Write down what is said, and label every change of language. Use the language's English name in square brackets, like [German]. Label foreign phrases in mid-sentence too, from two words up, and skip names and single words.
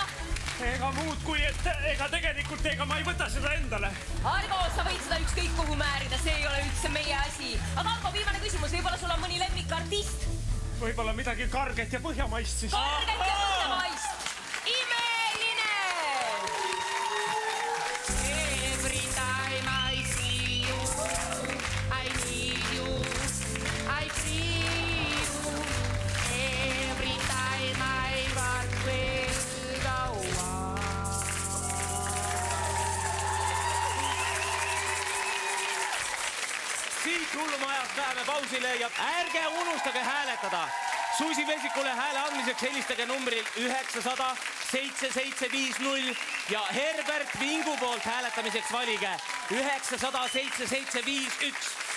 [Estonian] Ega muud kui, et tegelikult ma ei võta seda endale. Argo, sa võid seda ükskõik kuhu määrida, see ei ole üldse meie asi. Aga Argo, viimane küsimus, võib-olla sul on mõni lemmikartist? Võib-olla midagi karget ja põhjamaist siis. Karget ja põhjamaist! Imeline! [English] Every time I see you, I need you, I feel you. Every time I walk with the one. [Estonian] Siit hullumajast läheme pausile ja ärge unustage hääletada. Susi Vesikule hääle andmiseks helistage numbril 900 7750 ja Herbert Vingu poolt hääletamiseks valige 900 7751.